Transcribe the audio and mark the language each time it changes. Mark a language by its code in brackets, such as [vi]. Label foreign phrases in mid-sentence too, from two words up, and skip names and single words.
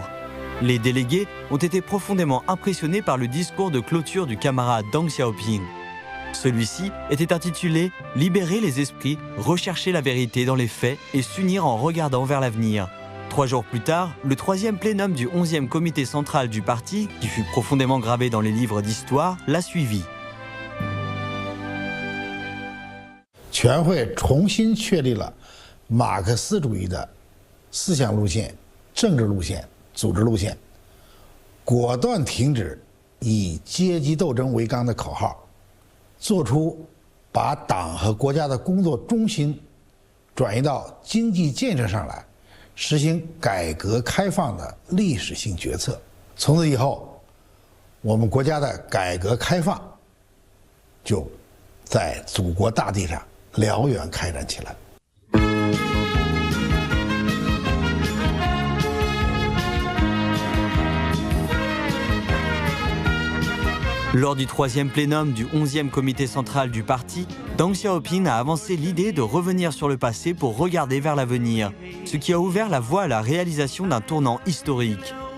[fr] Les délégués ont été profondément impressionnés par le discours de clôture du camarade Deng Xiaoping. Celui-ci était intitulé « Libérer les esprits, rechercher la vérité dans les faits et s'unir en regardant vers l'avenir ». 3 jours plus tard, le 3e plénum du 11e comité central du parti, qui fut profondément gravé dans les livres d'histoire, l'a suivi. [zh] 全会重新确立了马克思主义的思想路线、政治路线、组织路线，果断停止以阶级斗争为纲的口号，做出把党和国家的工作中心转移到经济建设上来，实行改革开放的历史性决策。从此以后，我们国家的改革开放就在祖国大地上燎原开展起来。 [fr] Lors du 3e plénum du 11e comité central du parti, Deng Xiaoping a avancé l'idée de revenir sur le passé pour regarder vers l'avenir, ce qui a ouvert la voie à la réalisation d'un tournant historique.